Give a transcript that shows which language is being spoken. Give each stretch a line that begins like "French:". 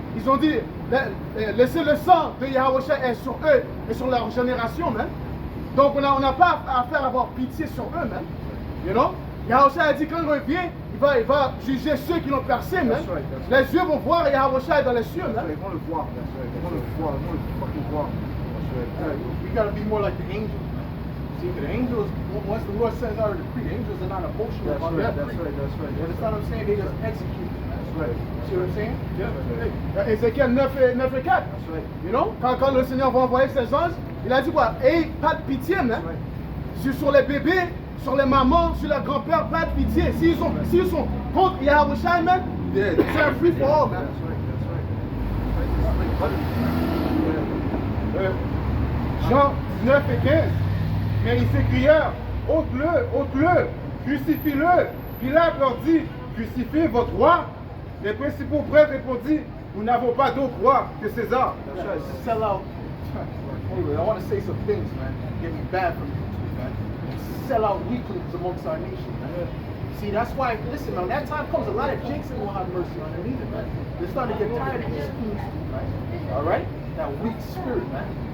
French: Ils ont dit, laissez le sang de Yahusha être sur eux et sur leur génération, man. Donc on n'a pas affaire à avoir pitié sur eux, man.
English: You know?
French: Yahusha a dit quand il revient, il va juger ceux qui l'ont percé, man. Les yeux vont voir Yahusha dans les cieux, man. Ils vont le voir, ils vont le voir, ils vont le fucking voir.
English: We gotta be more like the angels, man. See, the angels, once the Lord says our decree, the angels are not emotional about their decree. That's right. You understand what I'm saying? They just execute. That's right. See what I'm saying?
French: Yeah. Ézéchiel 9 et 4.
English: You know?
French: Quand le Seigneur va envoyer ses anges, il a dit quoi? Hey, pas de pitié, man. Sur les bébés, sur les mamans, sur les grands-pères, pas de pitié. S'ils sont contre Yahusha, man, c'est un
English: free for all,
French: man. Jean 19 et 15. Mais ils s'écrièrent, ôte-le, crucifie-le. Pilate leur dit, crucifiez votre roi. Les principaux prêtres répondirent, nous n'avons pas d'autre roi que César.
English: Sell out. Anyway, I want to say some things, man. Get me bad from YouTube, man. Sell out weaklings amongst our nation, man. See, that's why, listen, man, when that time comes, a lot of jinx will have mercy on them either, man. They're starting to get tired of these schemes, man. All right? That weak spirit, man.